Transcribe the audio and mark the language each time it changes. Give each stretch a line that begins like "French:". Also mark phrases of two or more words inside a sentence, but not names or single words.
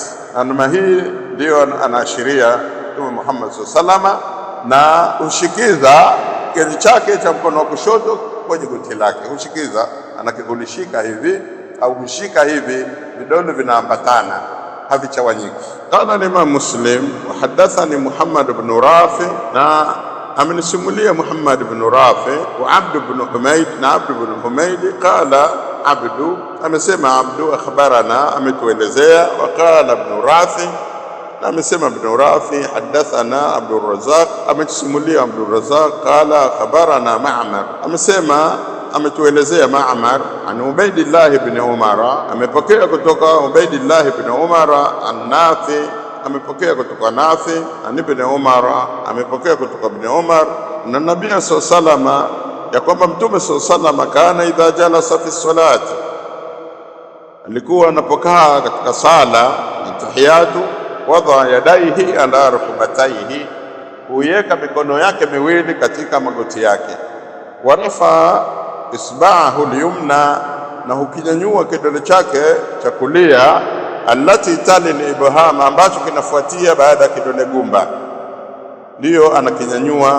Swahili: Na namna hii ndio anaashiria Mtume Muhammad
Arabic: صلى الله عليه وسلم,
Swahili: na ushikiza kiganzi chake cha mkono wa kushoto kwenye goti lake, ushikiza, anakigulishika hivi au kushika hivi, vidole vinaambatana, havichawanyiki.
Arabic: قال الإمام مسلم وحدثني محمد بن رافع,
Swahili: na amenisimulia Muhammad ibn Rafi wa Abd ibn Humayd, na Abd ibn Humayd qala Abdu, amesema Abdu akhbarana, ametuelezea.
Arabic: وقال ابن رافع,
Swahili: na amesema ibn Rafi hadathana Abdul Razzaq, ametusimulia Abdul Razzaq
Arabic: قال أخبرنا معمر,
Swahili: amesema ametuelezea Ma'mar an Ubaydillah ibn Umara, amepokea kutoka Ubaydillah ibn Umara an-Nafi, amepokea kutoka Nafi an ibn Umara, amepokea kutoka ibn Umar na Nabii
Arabic: صلى الله عليه وسلم,
Swahili: ya kwamba Mtume
Arabic: صلى الله عليه وسلم كان إذا جلس في الصلاة,
Swahili: alikuwa anapokaa katika sala tahiyatu,
Arabic: وضع يديه على ركبتيه,
Swahili: huweka mikono yake miwili katika magoti yake,
Arabic: ورفع إصبعه اليمنى,
Swahili: na hukinyanyua kidole chake cha kulia,
Arabic: التي تلي الإبهام,
Swahili: ambacho kinafuatia baada ya kidole gumba, ndio anakinyanyua.